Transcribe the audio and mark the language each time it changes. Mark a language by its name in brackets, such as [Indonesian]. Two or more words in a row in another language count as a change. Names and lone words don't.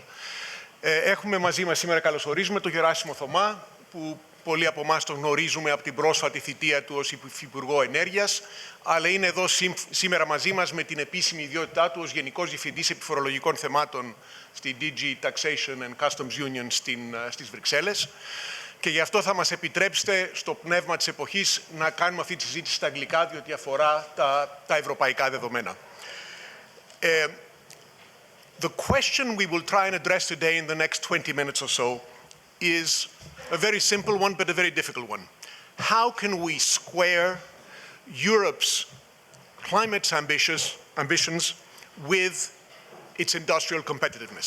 [Greek] Έχουμε μαζί μας σήμερα, καλωσορίζουμε τον Γεράσιμο Θωμά, που πολλοί από εμάς τον γνωρίζουμε από την πρόσφατη θητεία του ως Υφυπουργό Ενέργειας, αλλά είναι εδώ σήμερα μαζί μας με την επίσημη ιδιότητά του ως Γενικός Διευθυντής Επιφορολογικών Θεμάτων στη DG Taxation and Customs Union στις Βρυξέλλες. Και γι' αυτό θα μας επιτρέψετε στο πνεύμα της εποχής να κάνουμε αυτή τη συζήτηση στα αγγλικά, διότι αφορά τα ευρωπαϊκά δεδομένα. [English] The question we will try and address today in the next 20 minutes or so is a very simple one, but a very difficult one. How can we square Europe's climate ambitions with its industrial competitiveness?